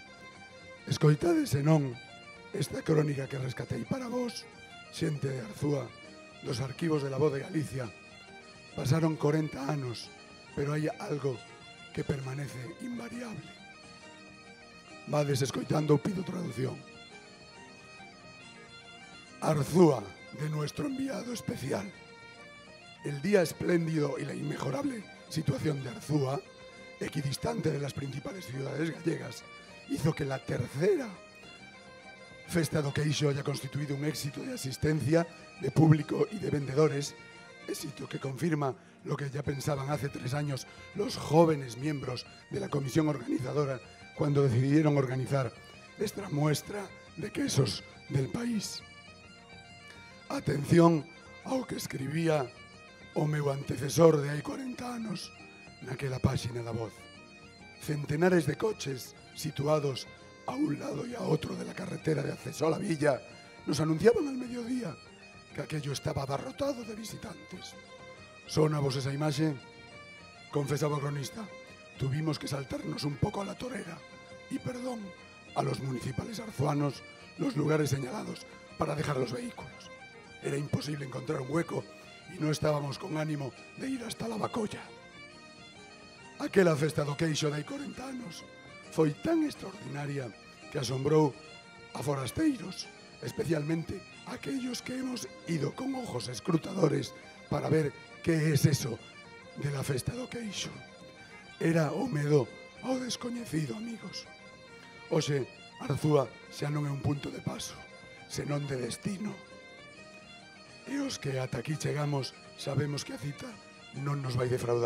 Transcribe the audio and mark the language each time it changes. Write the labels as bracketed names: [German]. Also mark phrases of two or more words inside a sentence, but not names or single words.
[Galician] Escoitade senón esta crónica que rescatei para vos, xente de Arzúa, dos arquivos de la Voz de Galicia. Pasaron 40 anos, pero hai algo que permanece invariable. Vades escoitando, pido traducción. [Spanish] Arzúa, de nuestro enviado especial. El día espléndido y la inmejorable situación de Arzúa, equidistante de las principales ciudades gallegas, hizo que la tercera Festa do Queixo haya constituido un éxito de asistencia, de público y de vendedores, éxito que confirma lo que ya pensaban hace 3 años los jóvenes miembros de la comisión organizadora cuando decidieron organizar esta muestra de quesos del país. [Galician] Atención ao que escribía o meu antecesor de hai 40 anos naquela páxina da Voz. [Spanish] Centenares de coches situados a un lado y a otro de la carretera de acceso a la villa nos anunciaban al mediodía que aquello estaba abarrotado de visitantes. [Galician] ¿Sona vos esa imaxe? Confesaba o cronista, [Spanish] tuvimos que saltarnos un poco a la torera y perdón a los municipales arzuanos los lugares señalados para dejar los vehículos. Era imposible encontrar un hueco y no estábamos con ánimo de ir hasta la Bacolla. [Galician] Aquela festa do Queixo de hai 40 anos foi tan extraordinaria que asombrou a forasteiros, [Spanish] especialmente aquellos que hemos ido con ojos escrutadores para ver que es eso de la festa do Queixo. [Galician] Era o medo ao descoñecido, amigos. Hoxe, Arzúa xa non é un punto de paso, senón de destino. E os que ata aquí chegamos sabemos que a cita non nos vai defraudar.